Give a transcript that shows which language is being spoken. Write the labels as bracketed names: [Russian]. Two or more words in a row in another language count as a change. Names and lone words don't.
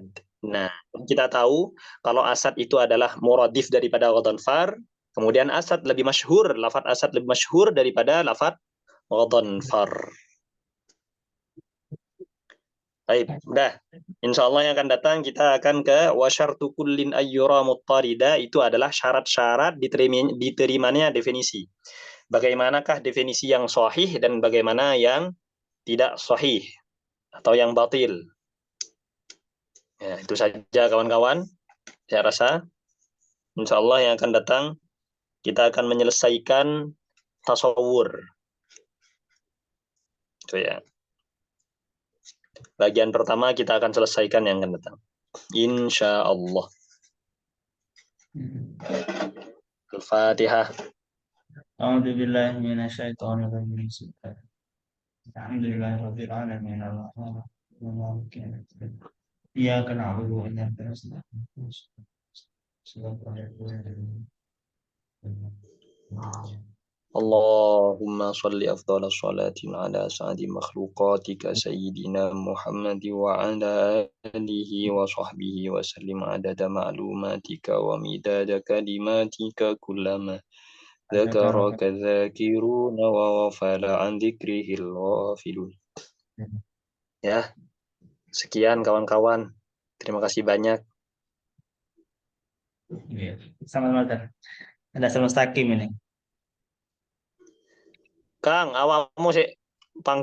[Indonesian] Nah, kita tahu kalau asad itu adalah muradif daripada ghadonfar, kemudian asad lebih masyhur, lafaz asad lebih masyhur daripada lafaz ghadonfar. Baik, udah. [Arabic] إن شاء الله [Indonesian] yang akan datang kita akan ke [Arabic] وشرط كل أن يرى مطردا, [Indonesian] itu adalah syarat-syarat diterimanya definisi. Bagaimanakah definisi yang sahih dan bagaimana yang tidak sahih atau yang batil. Ya, itu saja kawan-kawan. Saya rasa [Arabic] إن شاء الله [Indonesian] yang akan datang kita akan menyelesaikan tasawur. Itu ya. Bagian pertama kita akan selesaikan yang akan datang. [Arabic] إن شاء الله. الفاتحة. أعوذ بالله من الشيطان الرجيم. الحمد لله رب العالمين. إياك نعبد وإياك نستعين. اللهم صل أفضل الصلاة على سعد مخلوقاتك سيدنا محمد وعلى آله وصحبه وسلم عدد معلوماتك ومداد كلماتك كلما ذكرك الذاكرون وغفل عن ذكره الغافلون. [Indonesian] Ya, sekian kawan-kawan. Terima kasih banyak. Sama ada mustaqim ini. [Javanese] Kang, awakmu sih panggung